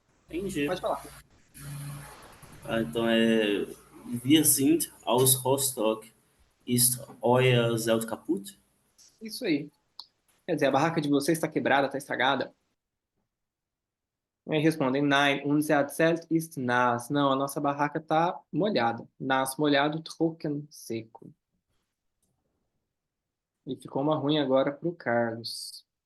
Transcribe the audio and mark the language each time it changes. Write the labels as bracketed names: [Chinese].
[Portuguese] entendi. Pode falar. Então é... [German] Wir sind aus Rostock. Ist euer Zelt kaputt? [Portuguese] Isso aí. Quer dizer, a barraca de vocês está quebrada, está estragada? Aí respondem, [German] nein, unser Zelt ist nass. [Portuguese] Não, a nossa barraca está molhada. Nass, molhado, trocken, seco. E ficou uma ruim agora para o Carlos.